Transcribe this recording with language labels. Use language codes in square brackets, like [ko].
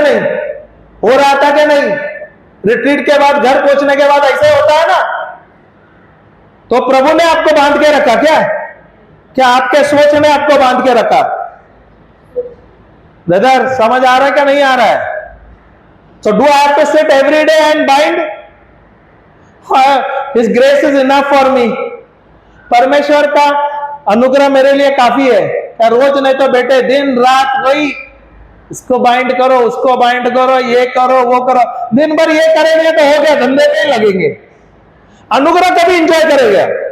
[hi] नहीं हो रहा था क्या? नहीं, रिट्रीट के बाद, घर पहुंचने के बाद ऐसे होता है ना। तो प्रभु ने आपको बांध के रखा क्या? क्या आपके सोच ने आपको बांध के रखा? ब्रदर समझ आ रहा है क्या नहीं आ रहा है? [en] So do I have to sit every day and bind? His grace is enough for me. [hi] परमेश्वर का अनुग्रह मेरे लिए काफी है। क्या रोज नहीं तो बेटे दिन रात वही इसको बाइंड करो, उसको बाइंड करो, ये करो, वो करो, दिन भर ये करेंगे तो हो गया, धंधे नहीं लगेंगे। अनुग्रह कभी एंजॉय करेगा?